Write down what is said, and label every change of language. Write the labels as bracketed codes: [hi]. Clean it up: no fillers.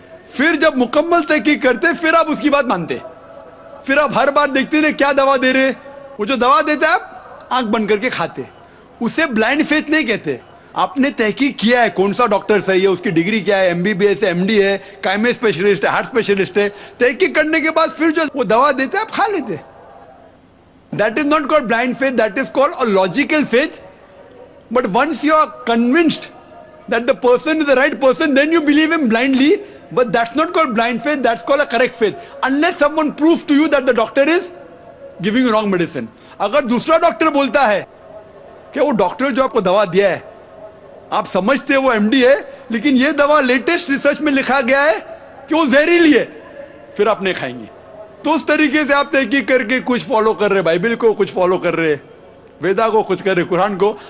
[hi] फिर जब मुकम्मल तहकीक करते फिर आप उसकी बात मानते. फिर आप हर बार देखते रहे क्या दवा दे रहे, वो जो दवा देता है आप आंख बंद करके खाते. उसे ब्लाइंड फेथ नहीं कहते. आपने तहकीक किया है कौन सा डॉक्टर सही है, उसकी डिग्री क्या है, MBBS है, MD है, कायमे स्पेशलिस्ट है, हार्ट स्पेशलिस्ट है. तहकीक करने के बाद फिर जो वो दवा देते आप खा लेते. [en] That is not called blind faith, that is called a logical faith. But once you are convinced that the person is the right person, then you believe him blindly. But that's not called blind faith, that's called a correct faith. Unless someone proves to you that the doctor is giving you wrong medicine. [hi] अगर दूसरा doctor बोलता है कि वो doctor जो आपको दवा दिया है आप समझते हैं वो MD है, लेकिन ये दवा लेटेस्ट रिसर्च में लिखा गया है कि वो जहरीली है, फिर आप नहीं खाएंगे. तो उस तरीके से आप तहकीक करके कुछ फॉलो कर रहे, बाइबल को कुछ फॉलो कर रहे, वेदा को कुछ कर रहे, कुरान को.